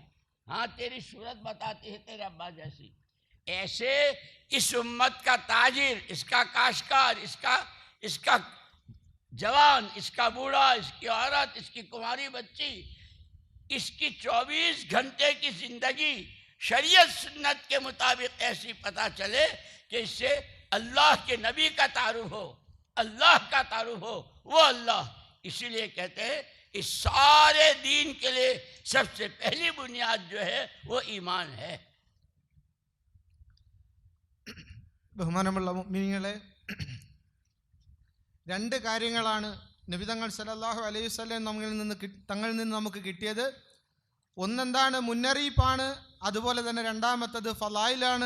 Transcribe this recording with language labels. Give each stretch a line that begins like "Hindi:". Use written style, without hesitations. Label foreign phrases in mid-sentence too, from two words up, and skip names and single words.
Urdu: ہاں تیری صورت بتاتی ہے تیرے ابا جیسی. ایسے اس امت کا تاجر، اس کا کاشتکار، اس کا جوان، اس کا بوڑھا، اس کی عورت، اس کی کماری بچی، اس کی 24 گھنٹے کی زندگی شریعت سنت کے مطابق ایسی پتہ چلے کہ اس سے اللہ کے نبی کا تعارف ہو، اللہ کا تعارف ہو، وہ اللہ. اسی لیے کہتے ہیں اس سارے دین کے لیے سب سے پہلی بنیاد جو ہے وہ ایمان ہے.
Malayalam: ബഹുമാനമുള്ള മുഅ്മിനീങ്ങളെ, 2 കാര്യങ്ങളാണ് നബി തങ്ങൾ
Arabic: صلى الله عليه وسلم
Malayalam: തങ്ങളിൽ നിന്ന് നമുക്ക് കിട്ടിയത്. ഒന്നെന്താണ്? മുന്നറിയിപ്പാണ്. അതുപോലെ തന്നെ രണ്ടാമത്തത് ഫളായിലാണ്.